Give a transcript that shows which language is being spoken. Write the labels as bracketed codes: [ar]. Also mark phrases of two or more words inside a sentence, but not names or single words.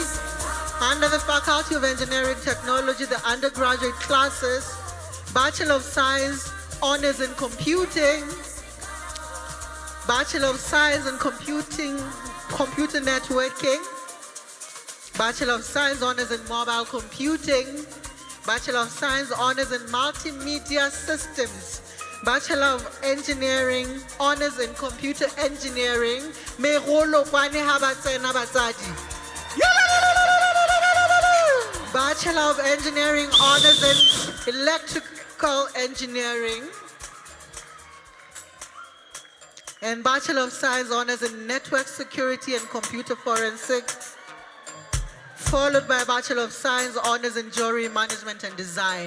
[en] Under the Faculty of Engineering and Technology, the undergraduate classes, Bachelor of Science, Honors in Computing, Bachelor of Science in Computer Networking, Bachelor of Science Honors in Mobile Computing, Bachelor of Science Honors in Multimedia Systems, Bachelor of Engineering Honors in Computer Engineering. [tn] Megolokwane ha ba tsena batsadi. [en] Bachelor of Engineering Honors in Electrical Engineering, and Bachelor of Science Honors in Network Security and Computer Forensics, followed by a Bachelor of Science Honors in Jewelry Management and Design.